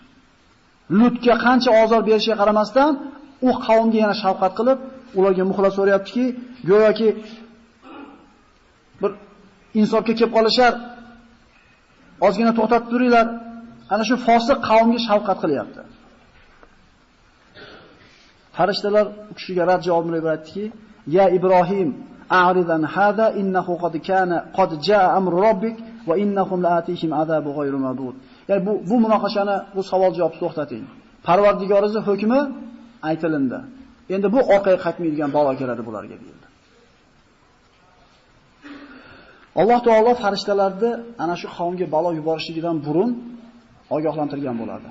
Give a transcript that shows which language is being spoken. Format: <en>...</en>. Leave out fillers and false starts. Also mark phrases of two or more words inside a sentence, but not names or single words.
<uz>Lutga qancha ozor berishiga qaramasdan, u qavmga yana shafqat qilib, ularga muxlis so'rayaptiki, go'yoki bir insofga kelib qolishar, ozgina to'xtatib turinglar. Ana shu fosiq qavmga shafqat qilyapti. Farishtalar u kishiga rad javobini berib aytdiki,</uz> <ar>"يا إبراهيم أعرض عن هذا إنه قد جاء أمر ربك وإنهم آتيهم عذاب غير مردود."</ar> <uz>Ya'ni bu munoqashani, bu savol-javobni to'xtating. Parvardigoringizning hukmi aytilindi. Endi bu orqaga qaytmaydigan balo keladi bularga deyildi. Alloh taolo farishtalarni ana shu qavmga balo yuborishligidan burun ogohlantirgan bo'ladi.</uz>